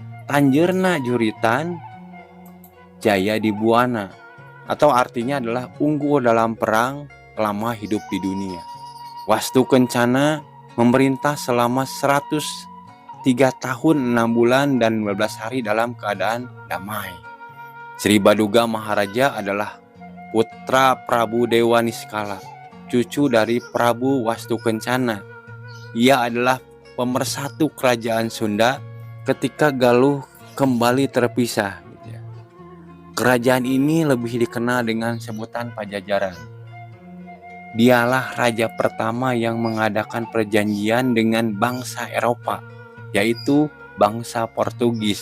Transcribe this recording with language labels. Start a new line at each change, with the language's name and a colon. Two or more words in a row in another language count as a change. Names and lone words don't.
Indonesian: Tanjerna Juritan, Jaya di Buana, atau artinya adalah unggul dalam perang, lama hidup di dunia. Wastu Kencana memerintah selama 103 tahun 6 bulan dan 12 hari dalam keadaan damai. Sri Baduga Maharaja adalah putra Prabu Dewa Niskala, cucu dari Prabu Wastu Kencana. Ia adalah pemersatu kerajaan Sunda ketika Galuh kembali terpisah. Kerajaan ini lebih dikenal dengan sebutan Pajajaran. Dialah raja pertama yang mengadakan perjanjian dengan bangsa Eropa, yaitu bangsa Portugis.